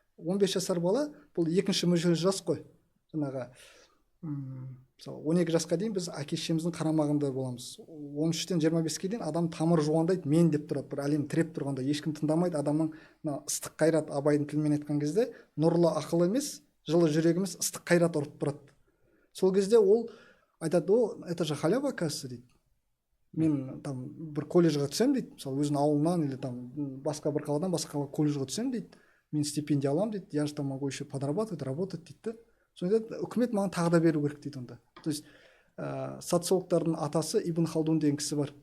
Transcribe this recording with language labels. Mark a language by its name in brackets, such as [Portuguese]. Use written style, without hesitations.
[Kazakh] 15 жасар бала бұл екінші мүшел жас қой. Жаңағы мысалы 12 жасқа дейін біз әке-шешеміздің қарамағында боламыз. 13-тен 25-ке дейін адам тамыр жуандайды, мен деп тұрады, бір әлем тіреп тұрғанда ешкім тыңдамайды. Адамның ыстық қайрат, Абайдың тілімен айтқан кезде, нұрлы ақыл емес, жылы жүрек емес, ыстық қайрат ұрып тұрады. Сол кезде ол айтады, [Russian] это же халява, оказывается, [Kazakh] дейді. Мен там бір колледжға түсем дейді, мысалы өзінің ауылынан [Russian] или там [Kazakh] басқа бір қаладан басқа қалаға колледжға түсем дейді, мен стипендия аламын дейді, [Russian] я же там могу еще подрабатывать, работать [Kazakh] дейді. Сонда үкімет маған тағы да беру керек дейді онда. [Russian] То есть [Kazakh] социологтардың атасы Ибн Халдун деген кісі бар.